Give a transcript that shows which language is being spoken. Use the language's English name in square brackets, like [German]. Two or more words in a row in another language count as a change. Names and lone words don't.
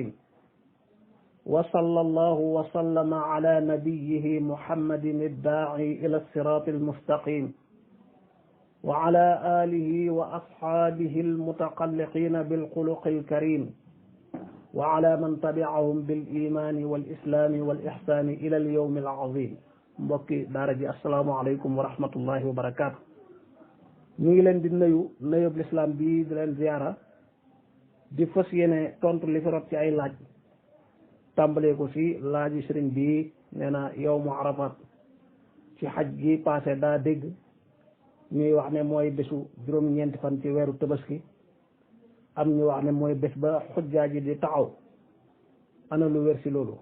[Arabic] وصلى الله وسلم على نبيه محمد الداعي إلى الصراط المستقيم وعلى آله وأصحابه المتقلقين بالخلق الكريم وعلى من تبعهم بالإيمان والإسلام والإحسان إلى اليوم العظيم. [Wolof] mbokki daara ji [Arabic] السلام عليكم ورحمة الله وبركاته. [Wolof] ñu ngi leen di nuyub lislaam bi di leen ziyaara di fas yéene tontu li fi rot ci ay laaj tàmbalee ko si laaji sëriñ bi nee na yow mu arafat ci xaj gi passé daa dégg ñuy wax ne mooy bésu juróom-ñeenti fan ci weeru tabaski am ñu wax ne mooy bés ba xujjaa ji di taxaw ana lu wér si loolu.